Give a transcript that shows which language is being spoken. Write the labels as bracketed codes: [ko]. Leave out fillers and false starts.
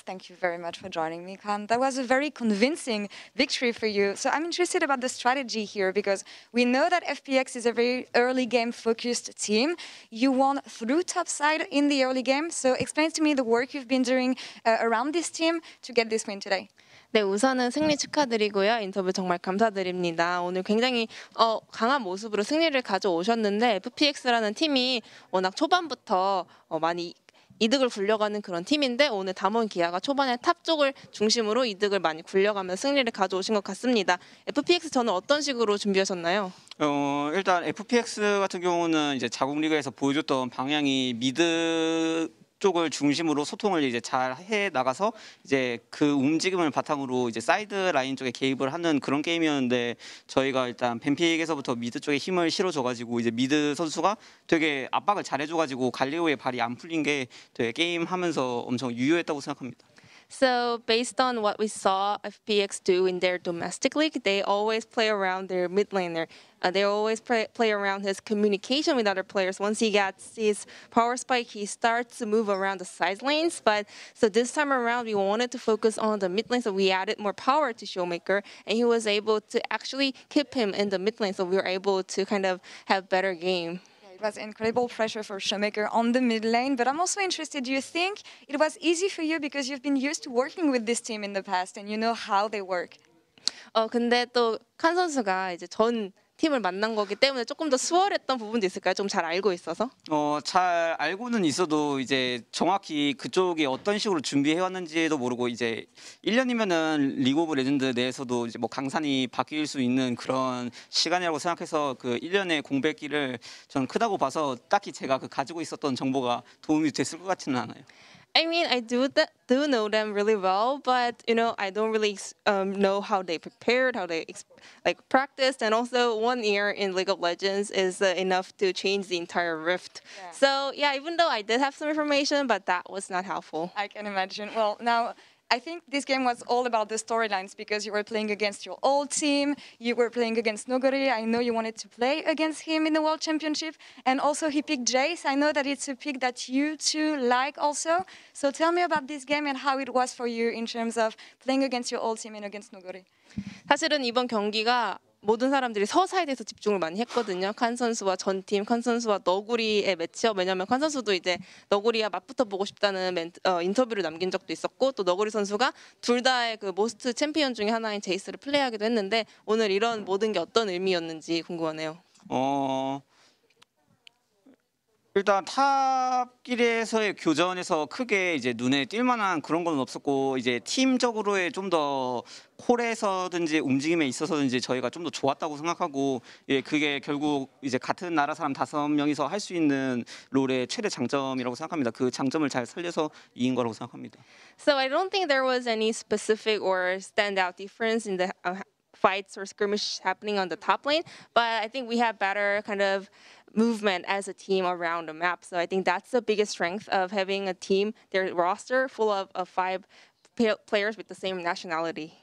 [en] Thank you very much for joining me, Khan. That was a very convincing victory for you. So I'm interested about the strategy here, because we know that FPX is a very early game focused team. You won through topside in the early game. So explain to me the work you've been doing around this team to get this win today. [ko] 네, 우선은 승리 축하드리고요. 인터뷰 정말 감사드립니다. 오늘 굉장히 강한 모습으로 승리를 가져오셨는데 FPX라는 팀이 워낙 초반부터 많이 이득을 굴려가는 그런 팀인데 오늘 담원 기아가 초반에 탑 쪽을 중심으로 이득을 많이 굴려가면서 승리를 가져오신 것 같습니다. FPX 저는 어떤 식으로 준비하셨나요? 일단 FPX 같은 경우는 이제 자국 리그에서 보여줬던 방향이 미드 쪽을 중심으로 소통을 이제 잘 해 나가서 이제 그 움직임을 바탕으로 이제 사이드 라인 쪽에 개입을 하는 그런 게임이었는데 저희가 일단 벤픽에서부터 미드 쪽에 힘을 실어줘가지고 이제 미드 선수가 되게 압박을 잘해줘가지고 갈리오의 발이 안 풀린 게 되게 게임하면서 엄청 유효했다고 생각합니다. [en] So based on what we saw FPX do in their domestic league, they always play around their mid laner. They always play around his communication with other players. Once he gets his power spike, he starts to move around the side lanes. But so this time around, we wanted to focus on the mid lane, so we added more power to Showmaker, and he was able to actually keep him in the mid lane. So we were able to kind of have better game. It was incredible pressure for Showmaker on the mid lane, but I'm also interested, do you think it was easy for you because you've been used to working with this team in the past and you know how they work? [ko] 근데 또 칸 선수가 이제 전 팀을 만난 거기 때문에 조금 더 수월했던 부분도 있을까요? 좀 잘 알고 있어서? 잘 알고는 있어도 이제 정확히 그쪽이 어떤 식으로 준비해 왔는지도 모르고 이제 1년이면은 리그 오브 레전드 내에서도 이제 뭐 강산이 바뀔 수 있는 그런 시간이라고 생각해서 그 1년의 공백기를 저는 크다고 봐서 딱히 제가 그 가지고 있었던 정보가 도움이 됐을 것 같지는 않아요. [en] I mean, I do know them really well, but I don't really know how they prepared, how they practiced, and also 1 year in League of Legends is enough to change the entire rift. Yeah. So yeah, even though I did have some information, but that was not helpful. I can imagine. Well, now I think this game was all about the storylines because you were playing against your old team, you were playing against Nogori. I know you wanted to play against him in the World Championship, and also he picked Jace. I know that it's a pick that you two like also. So tell me about this game and how it was for you in terms of playing against your old team and against Nogori. [ko] 사실은 이번 경기가 모든 사람들이 서사에 대해서 집중을 많이 했거든요. 칸 선수와 전팀, 칸 선수와 너구리의 매치업. 왜냐하면 칸 선수도 이제 너구리와 맞붙어 보고 싶다는 인터뷰를 남긴 적도 있었고 또 너구리 선수가 둘 다의 그 모스트 챔피언 중에 하나인 제이스를 플레이하기도 했는데 오늘 이런 모든 게 어떤 의미였는지 궁금하네요. 일단 탑끼리에서의 교전에서 크게 이제 눈에 띌 만한 그런 건 없었고 이제 팀적으로의 좀 더 콜에서든지 움직임에 있어서든지 저희가 좀 더 좋았다고 생각하고 그게 결국 이제 같은 나라 사람 5명이서 할 수 있는 롤의 최대 장점이라고 생각합니다. 그 장점을 잘 살려서 이긴 거라고 생각합니다. [en] So I don't think there was any specific or standout difference in the fights or skirmish happening on the top lane, but I think we had better kind of movement as a team around the map. So I think that's the biggest strength of having a team, their roster full of 5 players with the same nationality.